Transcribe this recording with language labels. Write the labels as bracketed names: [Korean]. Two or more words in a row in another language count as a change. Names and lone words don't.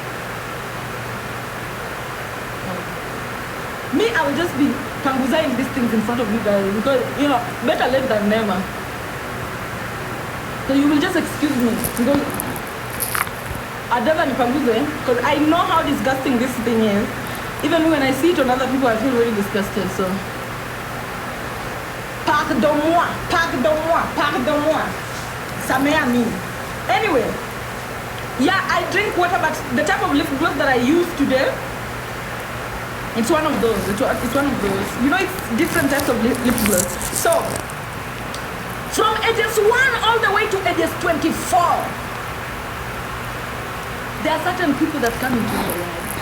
[English] Me, I will just be panguzaing these things in front of you guys because, better late than never. So you will just excuse me because I'd never nipanguze because I know how disgusting this thing is. Even when I see it on other people, I feel very disgusted, so. [French] Pardon-moi. Ça m'est ami. [English] Anyway, yeah, I drink water, but the type of lip gloss that I use today, it's one of those. It's one of those. It's different types of lip gloss. So, from ages 1 all the way to ages 24, there are certain people that come into your life.